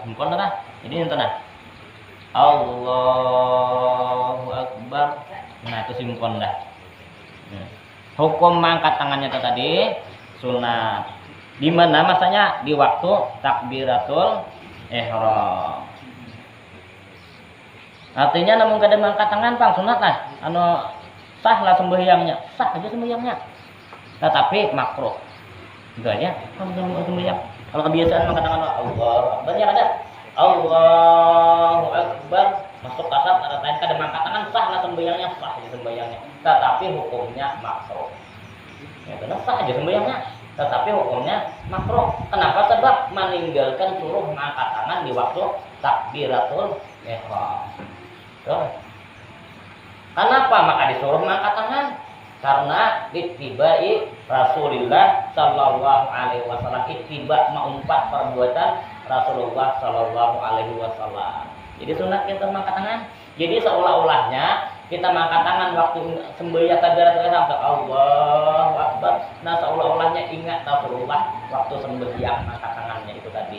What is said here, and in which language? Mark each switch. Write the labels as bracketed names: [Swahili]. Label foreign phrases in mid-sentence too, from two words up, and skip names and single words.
[Banjar] Himpun dah. Jadi itu nah. [Arabic] Allahu akbar. [Banjar] Nah, itu himpun dah. Hukum mengangkat tangannya itu tadi sunat. Di mana masanya? Di waktu takbiratul ihram. Artinya namun kada mengangkat tangan pang sunat lah. Sah lah sembahyangnya. Sah aja sembahyangnya. Tetapi makruh. Itu aja. Sembahyang. Kalau kebiasaan mengangkat tangan [Arabic] Allah Akbar [Banjar] ya ada. [Arabic] Allahu Akbar. [Banjar] Masuk tasat ada lain kada mengangkat tangan, sah lah sembahyangnya, sah aja sembahyangnya. Tetapi hukumnya makruh. Ya benar, sah aja sembahyangnya. Tetapi hukumnya makruh. Kenapa? Sebab meninggalkan suruh mengangkat tangan di waktu takbiratul ihram. Kenapa maka disuruh mengangkat tangan? Karena [Arabic] ittibai Rasulullah sallallahu alaihi wasallam, [Banjar] ittiba mengumpat perbuatan Rasulullah [Arabic] sallallahu alaihi wasallam. [Banjar] Jadi sunat kita mengangkat tangan. Jadi seolah-olahnya kita mengangkat tangan waktu sembahyang takbiratul ihram [Arabic] Allahu Akbar. [Banjar] Nah, seolah-olahnya ingat Rasulullah waktu sembahyang mengangkat tangannya itu tadi.